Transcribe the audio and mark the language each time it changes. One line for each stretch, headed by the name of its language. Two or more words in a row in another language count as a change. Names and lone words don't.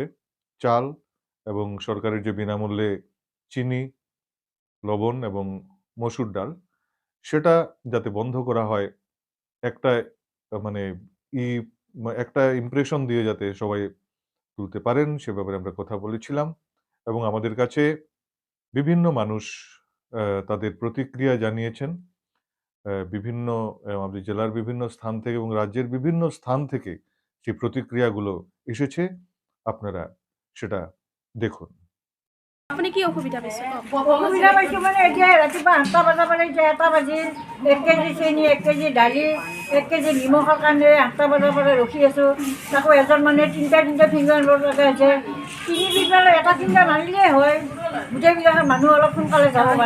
Bangla: চাল এবং সরকারের যে বিনামূল্যে চিনি, লবণ এবং মসুর ডাল, সেটা যাতে বন্ধ করা হয় একটা মানে ই একটা ইমপ্রেশন দিয়ে যাতে সবাই তুলতে পারেন সে ব্যাপারে আমরা কথা বলেছিলাম এবং আমাদের কাছে বিভিন্ন মানুষ তাদের প্রতিক্রিয়া জানিয়েছেন। বিভিন্ন আমাদের জেলার বিভিন্ন স্থান থেকে এবং রাজ্যের বিভিন্ন স্থান থেকে সেই প্রতিক্রিয়াগুলো এসেছে। আপনারা সেটা দেখুন।
Assamese: আপুনি কি অসুবিধা পাইছে? অসুবিধা পাইছোঁ মানে এতিয়া ৰাতিপুৱা 8টা বজাৰ পৰা এতিয়া 1টা বাজিল, 1 কেজি চেনি, 1 কেজি দালি, 1 কেজি নিমখৰ কাৰণে 8টা বজাৰ পৰা ৰখি আছোঁ। তাকো এজন মানুহে তিনিটা ফিংগাৰ লোৱাৰ লগা হৈছে। তিনি ফিংগাৰ এটা ফিংগাৰ মাৰিলেই হয়, গোটেইবিলাক মানুহ অলপ সোনকালে যাব পাৰে।